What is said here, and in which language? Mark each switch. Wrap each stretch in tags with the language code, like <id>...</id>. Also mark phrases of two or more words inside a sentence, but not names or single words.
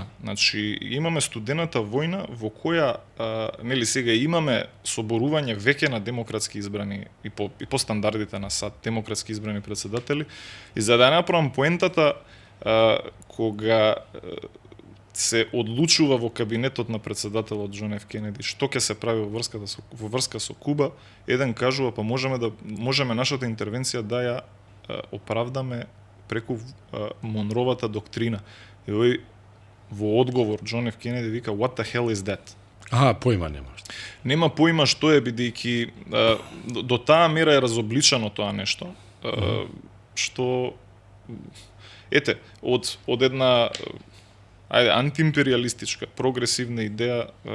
<mk>Значи, имаме студената војна во која сега имаме соборување веќе на демократски избрани и по стандардите на САД демократски избрани председатели, и за да направам поентата, кога се одлучува во кабинетот на председателот Џон Ф. Кенеди што ќе се прави во врска со Куба, еден кажува, па можеме нашата интервенција да ја оправдаме преку Монровата доктрина. И овој во одговор Џон Ф. Кенеди вика</mk> <en>what the hell is that?</en> <mk>Поима нема. Нема поима што е, бидејќи до таа мера е разобличано тоа нешто, што од една антиимпериалистичка, прогресивна идеја</mk>